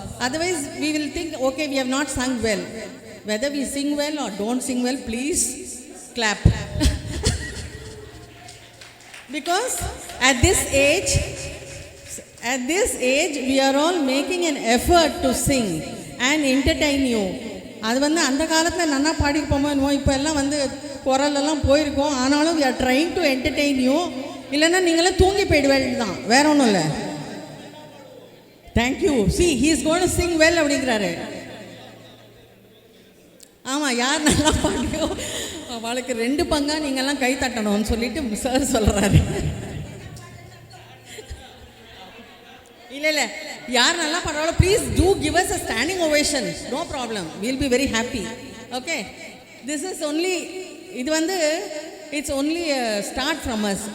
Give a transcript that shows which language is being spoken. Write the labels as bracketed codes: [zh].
[en] Otherwise, we will think, okay, we have not sung well. Whether we sing well or don't sing well, please clap. Because at this age, we are all making an effort to sing and entertain you. [ta] அது வந்து அந்த காலத்தில் நல்லா பாடிருப்போமோ என்னமோ இப்போ எல்லாம் வந்து குரலெல்லாம் போயிருக்கோம். [en] ஆனாலும் we are trying to entertain you. [ta] இல்லைன்னா நீங்களாம் தூங்கி போயிடுவேன் தான், வேற ஒன்றும் இல்லை. [en] Thank you. See, he is going to sing well அப்படிங்கிறாரு. [ta] ஆமாம், யார் நல்லா பாடியோ அவளுக்கு 2 பங்கா நீங்கள்லாம் கை தட்டணும்னு சொல்லிட்டு சார் சொல்கிறாரு. இல்லை யார் நல்லா பாடுறாளோ [en] Please do give us a standing ovation. No problem, will be very happy. Okay, this is only, இது வந்து it's only start from us.